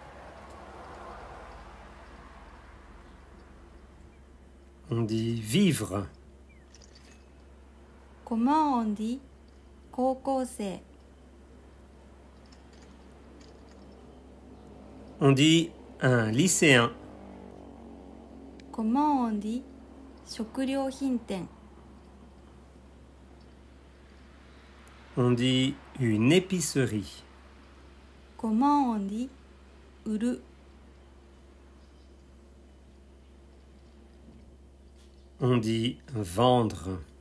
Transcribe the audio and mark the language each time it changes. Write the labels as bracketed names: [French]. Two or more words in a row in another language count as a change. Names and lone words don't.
[French] On dit vivre. Comment on dit 高校生? On dit un lycéen. Comment on dit 食料品店? On dit une épicerie. Comment on dit 売る? On dit vendre.